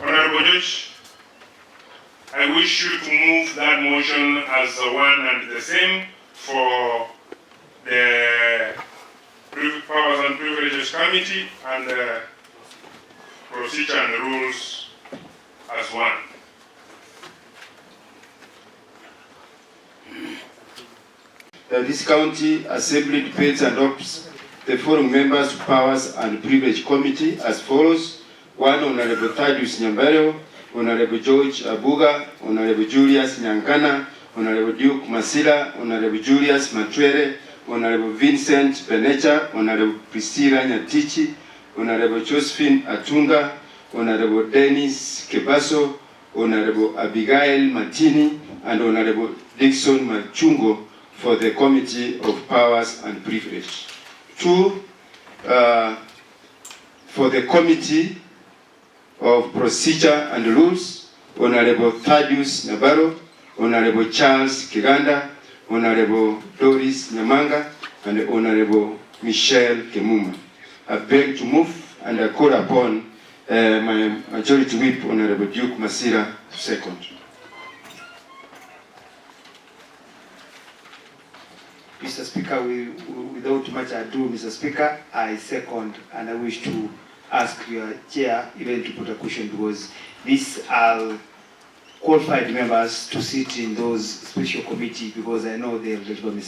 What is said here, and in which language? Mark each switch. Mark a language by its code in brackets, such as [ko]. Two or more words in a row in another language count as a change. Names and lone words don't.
[en] Honourable Judge, I wish you to move that motion as one and the same for the Powers and Privileges Committee and the Procedure and Rules as one. This county assembly debates and adopts the following members to Powers and Privilege Committee as follows. 1, Honourable Thaddeus Nyambaro, Honourable George Abuga, Honourable Julius Nyankana, Honourable Duke Masila, Honourable Julius Matwere, Honourable Vincent Benecha, Honourable Priscilla Nyatichi, Honourable Josephine Atunga, Honourable Dennis Kebaso, Honourable Abigail Martini, and Honourable Dixon Machungo for the Committee of Powers and Privilege. 2, for the Committee of Procedure and Rules, Honourable Thaddeus Nyambaro, Honourable Charles Kiganda, Honourable Doris Nyamanga, and Honourable Michelle Kemuma. I beg to move and I call upon my Majority Whip, Honourable Duke Masira, to second. Mr. Speaker, without much ado, Mr. Speaker, I second, and I wish to ask your chair even to put a question, because these are qualified members to sit in those special committee, because I know they are eligible, Mr.